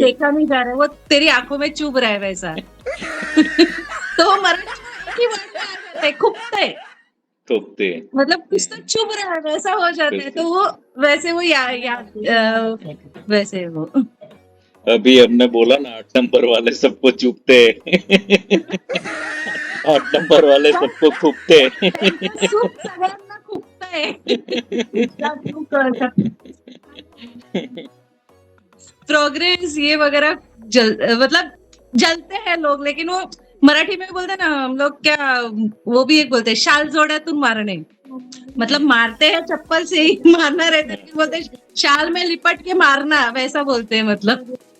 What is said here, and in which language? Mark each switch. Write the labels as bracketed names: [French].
[Hindi] देखा नहीं जा रहा है, वो तेरी आंखों में चुभ रहा है वैसा। तो वो मराठी में एक ही word में आ जाता है, खुपतंय। थोपते हैं। मतलब कुछ तो चुभ रहा है वैसा हो जाता है, तो वो वैसे वो वैसे वो अभी हमने बोला ना 8 नंबर वाले सबको चुपते हैं। 8 नंबर वाले सबको खूबते हैं। [Marathi] त्यांचं सुख सगळ्यांना खुपतंय. [Hindi] तुझा सुख प्रोग्रेस ये वगैरह मतलब जलते हैं लोग, लेकिन वो मराठी में बोलते हैं ना हम लोग, क्या वो भी एक बोलते हैं [Marathi] शाल जोड्यातून मारणे, [Hindi] मतलब मारते हैं चप्पल से ही मारना रहता है, बोलते हैं शाल में लिपट के मारना, वैसा बोलते हैं मतलब।